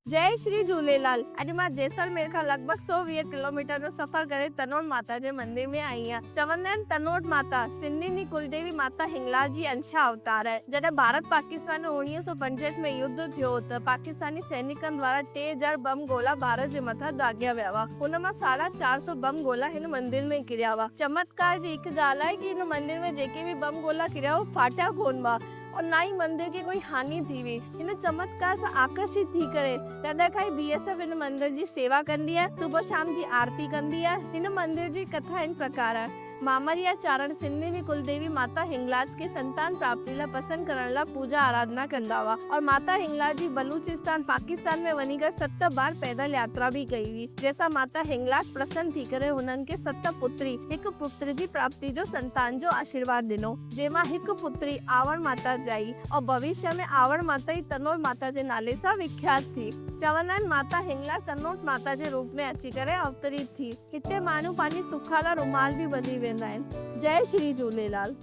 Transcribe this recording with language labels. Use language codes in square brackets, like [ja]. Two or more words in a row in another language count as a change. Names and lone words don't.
[sd] जय श्री झूलेलाल। अॼु मां जैसलमेर खां लॻभॻि 120 किलोमीटर जो सफ़र करे तनोट माता जे मंदिर में आई आहियां। चवंदा आहिनि तनोट माता सिंधियुनि जी कुलदेवी माता हिंगलाज जी अंशा अवतार आहे। जॾहिं भारत पाकिस्तान में 1965 में युद्ध थियो त पाकिस्तानी सैनिकनि द्वारा 3000 बम गोला भारत जे मथां दाॻिया विया हुआ। हुन मां 450 बम गोला हिन मंदिर में किरिया हुआ। चमत्कार जी हिकु ॻाल्हि आहे कि हिन मंदिर में जेके भी बम गोला किरिया हो फाटिया कोन हुआ और ना ही मंदिर की कोई हानि थी हुई। हिन चमत्कार सां आकर्षित थी करे तॾहिं खां BSF हिन मंदिर जी सेवा कंदी आहे, सुबुह शाम जी आरती कंदी आहे। हिन मंदिर जी कथा इन प्रकार आहे। मामरिया चारण सिंधियुनि जी कुलदेवी माता हिंगलाज के संतान प्राप्ति लाइ पसंद करण लाइ पूजा आराधना कंदा हुआ और माता हिंगलाज जी बलूचिस्तान पाकिस्तान में वञी करे 7 बार पैदल यात्रा भी कई हुई, जंहिंसां माता हिंगलाज प्रसन्न थी करे हुननि खे 7 पुत्री हिकु पुत्र जी प्राप्ति जो संतान जो आशीर्वाद ॾिनो, जंहिंमां हिकु पुत्री आवण माता जाई और भविष्य में आवण माता ई तनोट माता जे नाले सां विख्यात थी। चवंदा आहिनि माता हिंगलाज तनोट माता जे रूप में अची करे अवतरित थी। हिते माण्हू पंहिंजी सुख लाइ रुमाल भी ॿधी वेंदा आहिनि। जय श्री झूलेलाल।